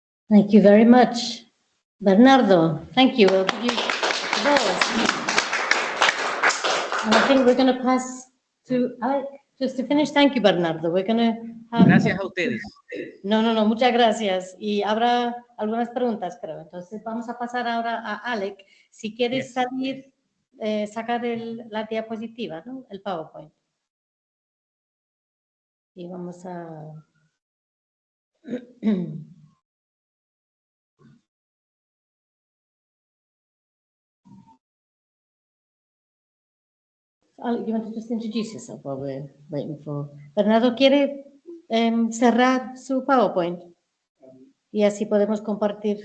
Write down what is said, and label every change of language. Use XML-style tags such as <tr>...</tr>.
<en>Thank you very much, Bernardo. Thank you. We'll give you applause. And I think we're going to pass to Alec just to finish. Thank you, Bernardo. We're going to have...</en> <es>Gracias a ustedes. No, muchas gracias. Y habrá algunas preguntas, creo. Entonces vamos a pasar ahora a Alec. Si quieres salir, sacar la diapositiva, ¿no? El PowerPoint. Y vamos a...</es> <en>Alec, you want to just introduce yourself while we're waiting for...</en> <es>Bernardo, ¿quiere cerrar su PowerPoint? Y así podemos compartir.</es>